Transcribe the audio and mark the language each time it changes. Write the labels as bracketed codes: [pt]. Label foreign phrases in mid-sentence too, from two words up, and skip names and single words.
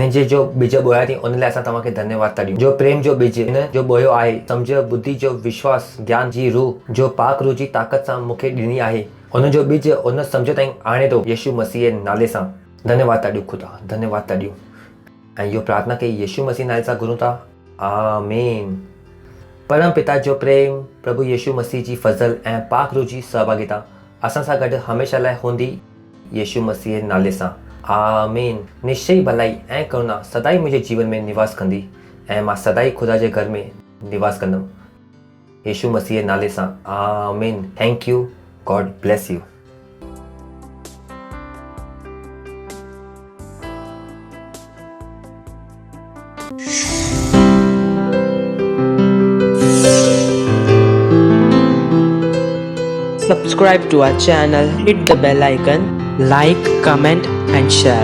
[sd] हिन जे जो ॿिज बोया थी उन लाइ असां तव्हांखे धन्यवाद था ॾियूं। जो प्रेम जो ॿिज हिन जो बोयो आहे, सम्झ बुद्धि जो विश्वास ज्ञान जी रूह जो पाक रूह जी ताक़त सां मूंखे ॾिनी आहे, उन जो ॿिज उन सम्झ ताईं आणे थो यीशु मसीह जे नाले सां। धन्यवाद था ॾियूं ख़ुदा, धन्यवाद था ॾियूं। ऐं इहो प्रार्थना कई यीशु मसीह नाले सां घुरूं था, आमीन। परम पिता जो प्रेम, प्रभु यीशु मसीह जी फज़ल ऐं पाक रूह जी सहभागिता असां सां गॾु हमेशह लाइ हूंदी यीशु मसीह जे नाले सां, आमीन। निश्चय भलाई ऐं करुणा सदाई मुंहिंजे जीवन में निवास कंदी ऐं मां सदाई ख़ुदा जे घर में निवास कंदुमि यीशु मसीह जे नाले सां, आमीन। [en] Thank you, God bless you. Subscribe to our channel, hit the bell icon, like, comment and share.